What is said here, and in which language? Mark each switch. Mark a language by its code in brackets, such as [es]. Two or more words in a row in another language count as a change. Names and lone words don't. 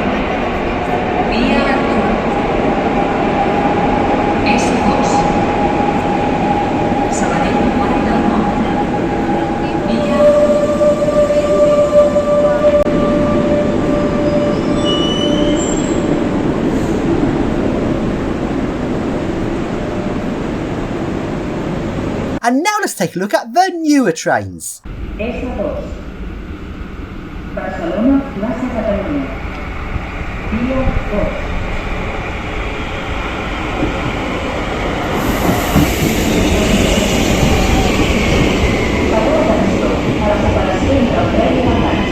[en] And now let's take a look at the newer trains. S2. Barcelona, Plaza Catalunya. [ca] Via 2. A la separació entre el tren i l'enganx.